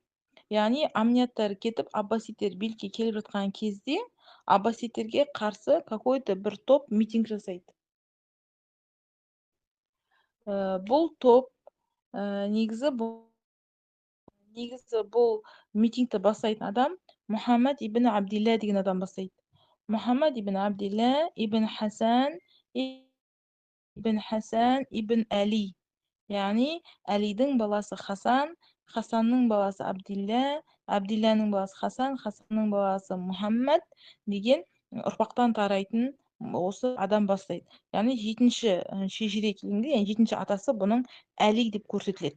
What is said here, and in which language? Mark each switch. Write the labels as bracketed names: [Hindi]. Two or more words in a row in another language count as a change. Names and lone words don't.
[Kazakh] Яғни аммияттар кетіп, аббасидтер билікке келіп жатқан кезде аббасидтерге қарсы какой-то бір топ митинг жасайды. Бұл топ негізі бұл митингті бастайтын адам Мұхаммад ибн Абдилла деген адам бастайды. Мұхаммад ибн Абдилла ибн Хасан ибн Әли. Яғни Әлидің баласы Хасан, Хасанның баласы Абдилла, Абдилланың баласы Хасан, Хасанның баласы Мұхаммад деген ұрпақтан тарайтын осы адам бастайды. Яғни жетінші шежіре келгенде, яғни жетінші атасы бұның Әли деп көрсетіледі.